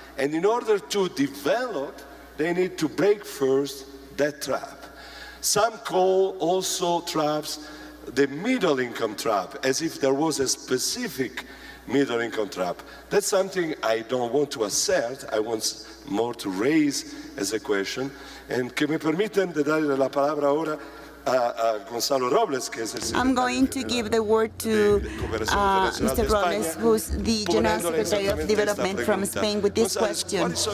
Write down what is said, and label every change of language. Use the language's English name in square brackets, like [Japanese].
[English] And in order to develop, they need to break first that trap. Some call also traps the middle income trap, as if there was a specific middle income trap. That's something I don't want to assert, I want more to raise as a question. [Spanish] And que me permiten de darle la palabra ahora a Gonzalo Robles, que es el [English] I'm going to give the word to Mr. Robles, who's the General Secretary of Development from Spain, with this question.